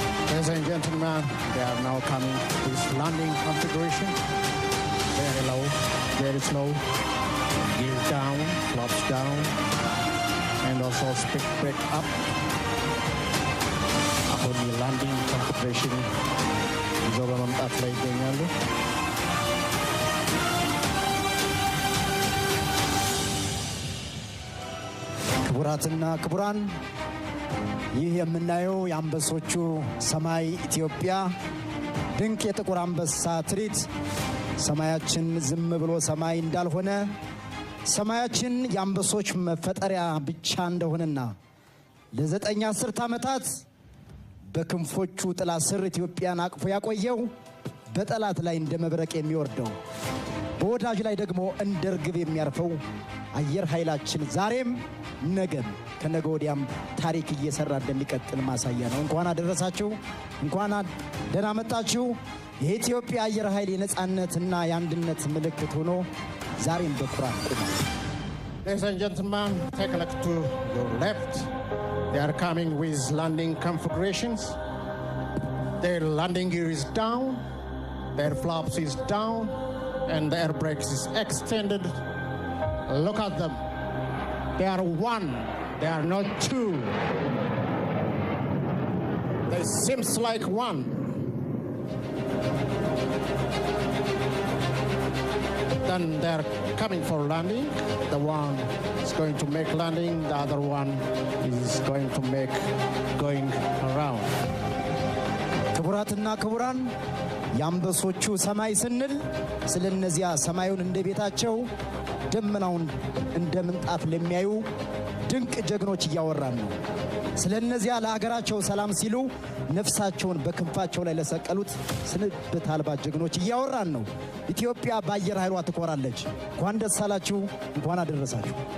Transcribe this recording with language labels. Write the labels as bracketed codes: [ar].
[en] Ladies and gentlemen, they are now coming to this landing configuration. Very low, very slow. Gear down, flaps down, and also speed brake up. [am] ኢሚግሬሽን ይዘው በመምጣት ላይ ይገኛሉ። ክቡራትና ክቡራን ይህ የምናየው የአንበሶቹ ሰማይ ኢትዮጵያ ድንቅ የጥቁር አንበሳ ትርኢት ሰማያችን ዝም ብሎ ሰማይ እንዳልሆነ ሰማያችን የአንበሶች መፈጠሪያ ብቻ እንደሆነና ለዘጠኝ አስርት ዓመታት በክንፎቹ ጥላ ስር ኢትዮጵያን አቅፎ ያቆየው በጠላት ላይ እንደ መብረቅ የሚወርደው በወዳጅ ላይ ደግሞ እንደ ርግብ የሚያርፈው አየር ኃይላችን ዛሬም ነገም ከነገ ወዲያም ታሪክ እየሰራ እንደሚቀጥል ማሳያ ነው። እንኳን አደረሳችሁ፣ እንኳን ደህና መጣችሁ። የኢትዮጵያ አየር ኃይል የነጻነትና የአንድነት ምልክት ሆኖ ዛሬም በኩራት ቆሟል። [en] Ladies and gentlemen, take a look to your left. They are coming with landing configurations. Their landing gear is down, their flaps is down, and the air brakes is extended. Look at them. They are one, they are not two. They seems like one. Then they are coming for landing. The one is going to make landing, the other one is going to make going around. [am] ክቡራትና ክቡራን የአንበሶቹ ሰማይ ስንል ስለነዚያ ሰማዩን እንደ ቤታቸው ደመናውን እንደ ምንጣፍ ለሚያዩ ድንቅ ጀግኖች እያወራን ነው። ስለነዚያ ለሀገራቸው ሰላም ሲሉ ነፍሳቸውን በክንፋቸው ላይ ለሰቀሉት ስንብት አልባ ጀግኖች እያወራን ነው። ኢትዮጵያ በአየር ኃይሏ ትኮራለች። እንኳን ደስ አላችሁ፣ እንኳን አደረሳችሁ።